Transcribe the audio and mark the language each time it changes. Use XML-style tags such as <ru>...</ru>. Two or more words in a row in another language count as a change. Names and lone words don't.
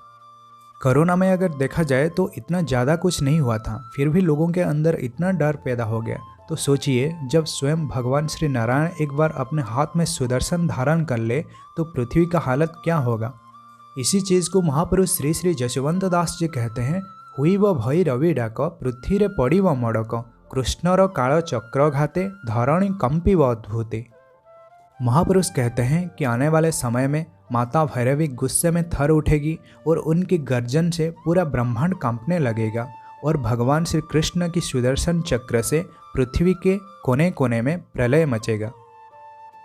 <hi>कोरोना में अगर देखा जाए तो इतना ज़्यादा कुछ नहीं हुआ था, फिर भी लोगों के अंदर इतना डर पैदा हो गया। तो सोचिए, जब स्वयं भगवान श्री नारायण एक बार अपने हाथ में सुदर्शन धारण कर ले तो पृथ्वी का हालत क्या होगा। इसी चीज़ को महापुरुष श्री श्री जशवंत दास जी कहते हैं,</hi> <or>ହୋଇବ ଭୈରବୀ ଡାକ ପୃଥିରେ ପଡ଼ିବ ମଡ଼କ କୃଷ୍ଣର କାଳ ଚକ୍ର ଘାତେ ଧରଣୀ କମ୍ପିବ ଅଦ୍ଭୁତେ।</or> <hi>महापुरुष कहते हैं कि आने वाले समय में माता भैरवी गुस्से में थर उठेगी, और उनकी गर्जन से पूरा ब्रह्मांड कांपने लगेगा, और भगवान श्री कृष्ण की सुदर्शन चक्र से पृथ्वी के कोने कोने में प्रलय मचेगा।</hi>